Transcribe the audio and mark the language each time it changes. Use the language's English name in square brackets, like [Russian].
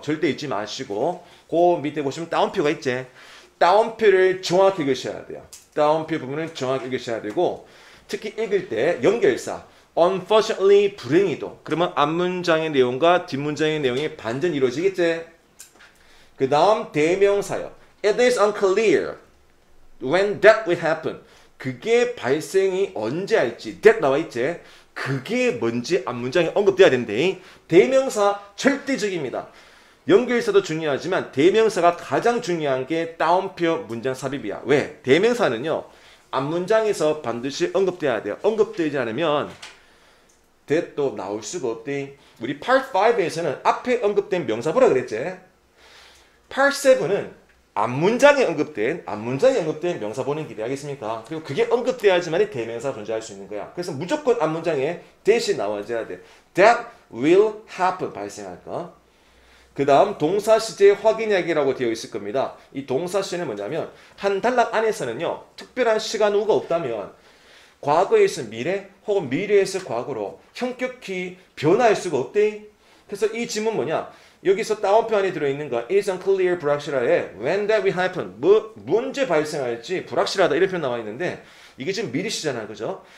[Korean] 절대 잊지 마시고 그 밑에 보시면 따옴표가 있지. 따옴표를 정확히 읽으셔야 돼요. 따옴표 부분을 정확히 읽으셔야 되고 특히 읽을 때 연결사 unfortunately 불행히도 그러면 앞문장의 내용과 뒷문장의 내용이 반전이 이루어지겠지. 그 다음 대명사요. [English] It is unclear when that will happen. [Korean] 그게 발생이 언제 할지 that 나와 있지. 그게 뭔지 앞문장에 언급돼야 된대. 대명사 절대적입니다. 연결사도 중요하지만 대명사가 가장 중요한 게 따옴표 문장 삽입이야. 왜? 대명사는요. 앞문장에서 반드시 언급돼야 돼요. 언급되지 않으면 that도 나올 수가 없대. 우리 Part 5에서는 앞에 언급된 명사 보라 그랬지. Part 7은 앞문장에 언급된 명사 보는 길이 알겠습니까? 그리고 그게 언급돼야지만 대명사가 존재할 수 있는 거야. 그래서 무조건 앞문장에 that이 나와줘야 돼. [English] That will happen [Korean] 발생할 거. 그 다음 동사 시제 확인하기라고 되어 있을 겁니다. 이 동사 시제는 뭐냐면 한 단락 안에서는요. 특별한 시간 후가 없다면 과거에서 미래 혹은 미래에서 과거로 형격히 변화할 수가 없대. 그래서 이 지문 뭐냐? 여기서 따옴표 안에 들어있는 거 [English] is unclear [Korean] 불확실하에 [English] when that will happen [Korean] 문제 발생할지 불확실하다 이런 표현 나와 있는데 이게 지금 미리 시잖아요. 그죠?